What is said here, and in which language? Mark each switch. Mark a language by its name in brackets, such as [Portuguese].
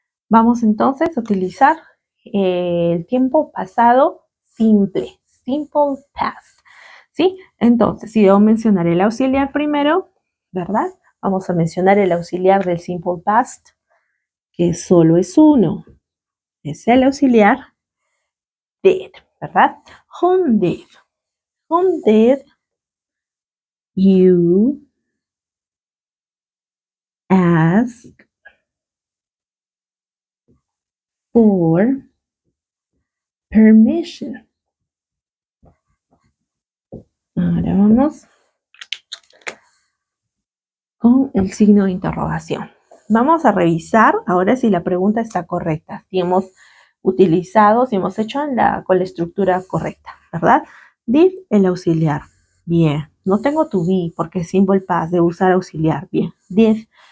[Spanish] Vamos entonces a utilizar el tiempo pasado simple, simple past, ¿sí? Entonces, si debo mencionar el auxiliar primero, ¿verdad? Vamos a mencionar el auxiliar del simple past, que solo es uno. Es el auxiliar did, ¿verdad? [English] Whom did? Whom did you ask for permission? [Spanish] Ahora vamos con el signo de interrogación. Vamos a revisar ahora si la pregunta está correcta, si hemos utilizado, si hemos hecho con la estructura correcta, ¿verdad? Did el auxiliar. Bien. No tengo to be porque es simple past de usar auxiliar. Bien. Did.